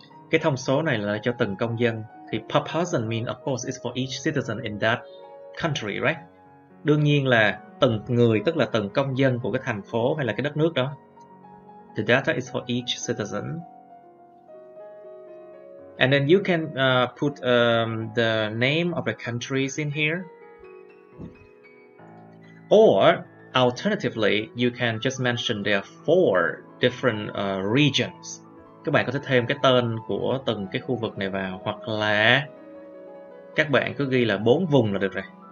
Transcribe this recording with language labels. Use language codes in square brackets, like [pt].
[vi] Cái thông số này là cho từng công dân. [en] Thì per person mean of course it's for each citizen in that country, right? [vi] Đương nhiên là từng người, tức là từng công dân của cái thành phố hay là cái đất nước đó. [en] The data is for each citizen. And then you can put the name of the countries in here. Or alternatively, you can just mention there are 4 different regions. [vi] Các bạn có thể thêm cái tên của từng cái khu vực này vào, hoặc là các bạn cứ ghi là 4 vùng là được rồi.